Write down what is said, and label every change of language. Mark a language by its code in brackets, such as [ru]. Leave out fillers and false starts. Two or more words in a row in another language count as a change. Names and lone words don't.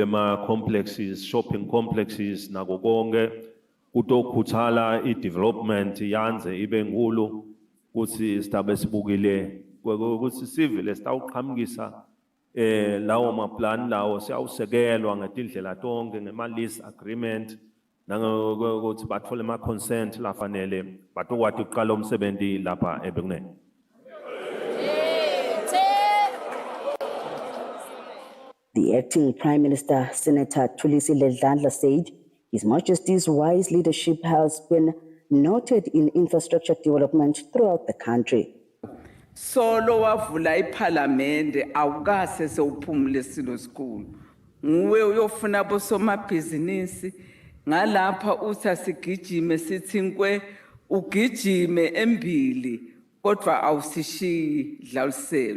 [ss] ema complexes, [en] shopping complexes [ss] nako konke kutokhuthala i-development yanze ibe nkulu ukuthi sitabe sibukile ukuthi sive lesitawuqhamukisa lawo maplan lawo siyawusekelwa ngetindlela tonke ngema- [en] lease agreement [ss] nangokuthi bathole ama-consent lafanele batokwati ukuqala umsebenzi lapha eBekunene. [en] The acting Prime Minister, Senator Thulisi Ledlandla, said His Majesty's wise leadership has been noted in infrastructure development throughout the country. [zu] Solo wavula iParliament awukase sewuphumule silo school. Nguwe uyofuna bosomabhizinisi ngalapha uthi asigijime sithi nkwe ugijime embili kodwa awusishiyi dlaluselo.